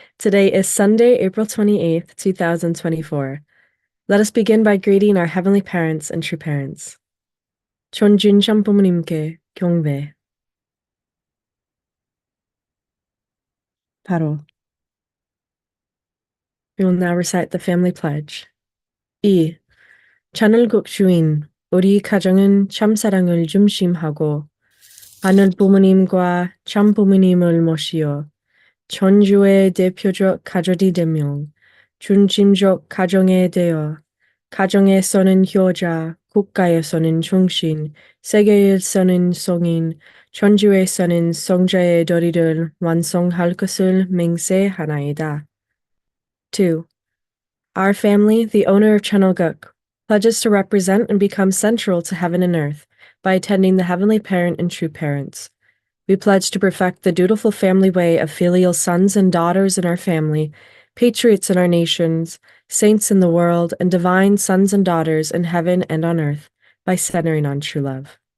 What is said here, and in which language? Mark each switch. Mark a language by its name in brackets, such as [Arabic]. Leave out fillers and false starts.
[English] Today is Sunday, April 28th, 2024. Let us begin by greeting our heavenly parents and true parents. [Korean] Cheon 부모님께 경배. 바로. [English] We will now recite the family pledge. 2. [Korean] 하늘국 주인, 우리 가정은 참사랑을 중심하고 하늘 부모님과 참 부모님을 모시어 전주의 대표적 가족이 되며 중심적 가정에 대여 가정에서는 효자, 국가에서는 중심, 세계에서는 성인, 전주에서는 성자의 도리를 완성할 것을 맹세하나이다. 2. [English] Our family, the owner of Cheongguk, pledges to represent and become central to heaven and earth by attending the heavenly parent and true parents. We pledge to perfect the dutiful family way of filial sons and daughters in our family, patriots in our nations, saints in the world, and divine sons and daughters in heaven and on earth by centering on true love.